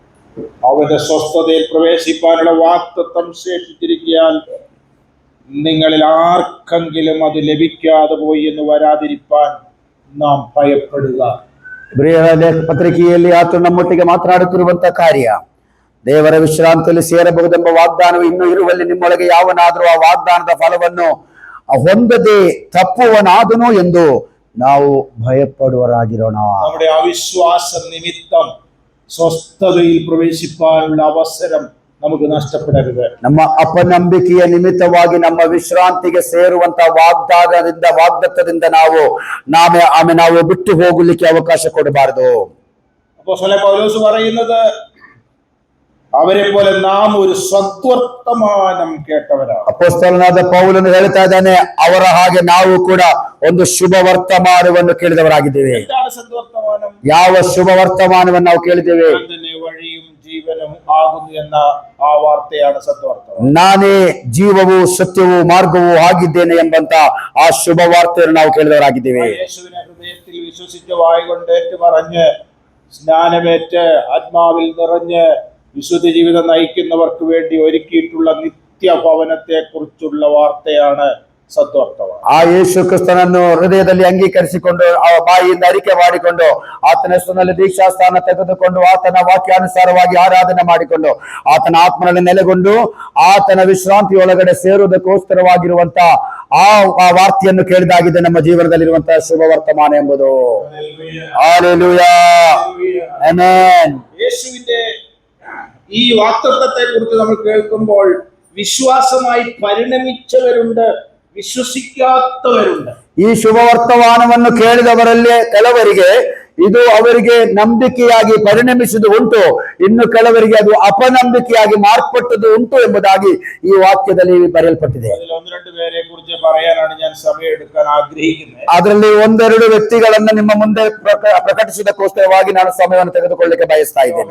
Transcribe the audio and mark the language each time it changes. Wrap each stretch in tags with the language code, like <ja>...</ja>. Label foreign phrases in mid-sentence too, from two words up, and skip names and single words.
<ml>അവന്റെ സ്വസ്ഥതയിൽ പ്രവേശിപ്പാനുള്ള വാഗ്ദത്തം ശേഷിച്ചിരിക്കാൻ നിങ്ങളിൽ ആർക്കെങ്കിലും അത് ലഭിക്കാതെ പോയി എന്ന് വരാതിരിപ്പാൻ നാം ഭയപ്പെടുക.</ml> <kn>ಇಬ್ರಿಯರ ಪತ್ರಿಕೆಯಲ್ಲಿ ಆತ ನಮ್ಮೊಟ್ಟಿಗೆ ಮಾತನಾಡುತ್ತಿರುವಂತ ಕಾರ್ಯ, ದೇವರ ವಿಶ್ರಾಂತಿಯಲ್ಲಿ ಸೇರಬಹುದೆಂಬ ವಾಗ್ದಾನವು ಇನ್ನೂ ಇರುವಲ್ಲಿ ನಿಮ್ಮೊಳಗೆ ಯಾವನಾದರೂ ಆ ವಾಗ್ದಾನದ ಫಲವನ್ನು ಹೊಂದದೆ ತಪ್ಪುವನಾದನು ಎಂದು ನಾವು ಭಯಪಡುವರಾಗಿರೋಣ.</kn> <ml>നമ്മുടെ അവിശ്വാസ നിമിത്തം സ്വസ്ഥതയിൽ പ്രവേശിപ്പാനുള്ള അവസരം നമുക്ക് നഷ്ടപ്പെടരുത്.</ml> <kn>ನಮ್ಮ ಅಪನಂಬಿಕೆಯ ನಿಮಿತ್ತವಾಗಿ ನಮ್ಮ ವಿಶ್ರಾಂತಿಗೆ ಸೇರುವಂತ ವಾಗ್ದತ್ತದಿಂದ ನಾವು ಬಿಟ್ಟು ಹೋಗಲಿಕ್ಕೆ ಅವಕಾಶ ಕೊಡಬಾರದು.</kn> <ml>അപ്പോസ്തലൻ പൗലോസ് പറയുന്നത് അവരെ പോലെ നാം ഒരു സദ്വർത്തമാനം കേട്ടവരാണ്.</ml> <kn>ಅಪೊಸ್ತಲನಾದ ಪೌಲನು ಹೇಳ್ತಾ ಇದ್ದಾನೆ, ಅವರ ಹಾಗೆ ನಾವು ಕೂಡ ಒಂದು ಶುಭ ವರ್ತಮಾನವನ್ನು ಕೇಳಿದವರಾಗಿದ್ದೇವೆ.</kn> <ml>എന്താണ് സദ്വർത്തമാനം?</ml> <kn>ಯಾವ ಶುಭ ವರ್ತಮಾನವನ್ನು ನಾವು ಕೇಳಿದ್ದೇವೆ?</kn> <ml>ഞാൻ തന്നെ വഴിയും ജീവനും ആകുന്നു എന്ന ആ വാർത്തയാണ് സദ്വർത്തമാനം.</ml> <kn>ನಾನೇ ಜೀವವು ಸತ್ಯವೂ ಮಾರ್ಗವೂ ಆಗಿದ್ದೇನೆ ಎಂಬಂತ ಆ ಶುಭ ವಾರ್ತೆಯನ್ನು ನಾವು ಕೇಳಿದವರಾಗಿದ್ದೇವೆ.</kn> <ml>യേശുവിനെ ഹൃദയത്തിൽ വിശ്വസിച്ച് വായ്കൊണ്ട് ഏറ്റുപറഞ്ഞ് സ്നാനമേറ്റ് ആത്മാവിൽ നിറഞ്ഞ് വിശുദ്ധ ജീവിതം നയിക്കുന്നവർക്ക് വേണ്ടി ഒരുക്കിയിട്ടുള്ള നിത്യഭവനത്തെ കുറിച്ചുള്ള വാർത്തയാണ് ಸದ್ವರ್ತಮಾನ.</ml> <kn>ಆ ಯೇಸು ಕ್ರಿಸ್ತನನ್ನು ಹೃದಯದಲ್ಲಿ ಅಂಗೀಕರಿಸಿಕೊಂಡು ಬಾಯಿಯಿಂದ ಅರಿಕೆ ಮಾಡಿಕೊಂಡು ಆತನ ಹೆಸರಿನಲ್ಲಿ ದೀಕ್ಷಾಸ್ಥಾನ ತೆಗೆದುಕೊಂಡು ಆತನ ವಾಕ್ಯಾನುಸಾರವಾಗಿ ಆರಾಧನೆ ಮಾಡಿಕೊಂಡು ಆತನ ಆತ್ಮನಲ್ಲಿ ನೆಲೆಗೊಂಡು ಆತನ ವಿಶ್ರಾಂತಿ ಒಳಗಡೆ ಸೇರುವುದಕ್ಕೋಸ್ಕರವಾಗಿರುವಂತ ಆ ವಾರ್ತೆಯನ್ನು ಕೇಳಿದಾಗಿದೆ ನಮ್ಮ ಜೀವನದಲ್ಲಿರುವಂತಹ ಶುಭ ವರ್ತಮಾನ ಎಂಬುದು. ಹಲ್ಲೆಲೂಯಾ, ಆಮೆನ್.</kn> <ml>യേശുവിന്റെ ഈ വാഗ്ദത്തത്തെ കുറിച്ച് നമ്മൾ കേൾക്കുമ്പോൾ വിശ്വാസമായി പരിണമിച്ചവരുണ്ട്, വിശ്വസിക്കാത്തവരുണ്ട്.</ml> <kn>ಈ ಶುಭ ವರ್ತಮಾನವನ್ನು ಕೇಳಿದವರಲ್ಲಿ ಕೆಲವರಿಗೆ ಇದು ಅವರಿಗೆ ನಂಬಿಕೆಯಾಗಿ ಪರಿಣಮಿಸುವುದು ಉಂಟು, ಇನ್ನು ಕೆಲವರಿಗೆ ಅದು ಅಪನಂಬಿಕೆಯಾಗಿ ಮಾರ್ಪಟ್ಟದ್ದು ಉಂಟು ಎಂಬುದಾಗಿ ಈ ವಾಕ್ಯದಲ್ಲಿ ಬರೆಯಲ್ಪಟ್ಟಿದೆ. ಅದರಲ್ಲಿ ಒಂದೆರಡು ವ್ಯಕ್ತಿಗಳನ್ನು ನಿಮ್ಮ ಮುಂದೆ ಪ್ರಕಟಿಸಿದಕ್ಕೋಸ್ಕರವಾಗಿ ನಾನು ಸಮಯವನ್ನು ತೆಗೆದುಕೊಳ್ಳಲಿಕ್ಕೆ ಬಯಸ್ತಾ ಇದ್ದೇನೆ.</kn>